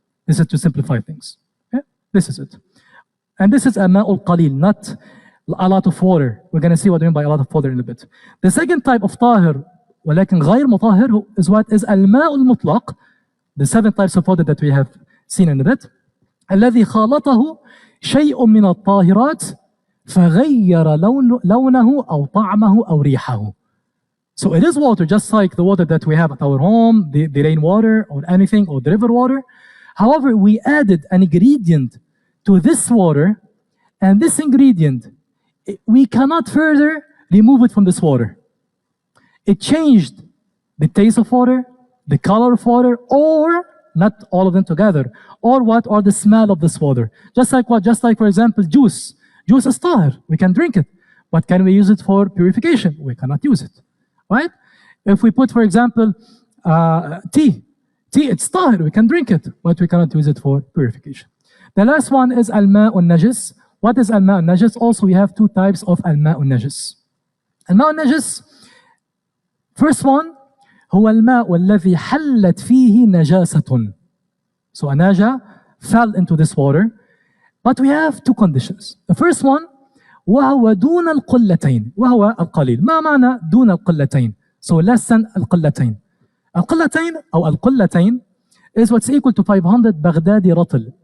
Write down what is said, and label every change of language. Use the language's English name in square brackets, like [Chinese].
[English] This is to simplify things. Okay? This is it. And this is a ma'ul qalil, not a lot of water. We're going to see what I mean by a lot of water in a bit. The second type of tahir, [Arabic] ولكن غير مطهر, [English] is what is [Arabic] الماء المطلق. [English] The 7 types of water that we have seen in a bit. [Arabic] الذي خالطه شيء من الطاهرات فغير لونه أو طعمه أو ريحه. [English] So it is water, just like the water that we have at our home, the rainwater or anything, or the river water. However, we added an ingredient to this water, and this ingredient, we cannot further remove it from this water. It changed the taste of water, the color of water, or not all of them together, or what, or the smell of this water. Just like what? Just like, for example, juice. Juice is tahir, we can drink it. But can we use it for purification? We cannot use it, right? If we put, for example, tea, it's tahir, we can drink it, but we cannot use it for purification. The last one is al-ma'un najis. What is al-ma'un najis? Also, we have 2 types of al-ma'un najis. [Arabic] Al-ma'un najis, [English] first one, [Arabic] هو الماء الذي حلت فيه نجاسة. [English] So a naja fell into this water, but we have 2 conditions. The first one, [Arabic] وهو دون القلتين. وهو القليل. ما معنى دون القلتين? [English] So less than القلتين. [Arabic] القلتين أو القلتين [English] is what's equal to 500 Baghdadi ratal.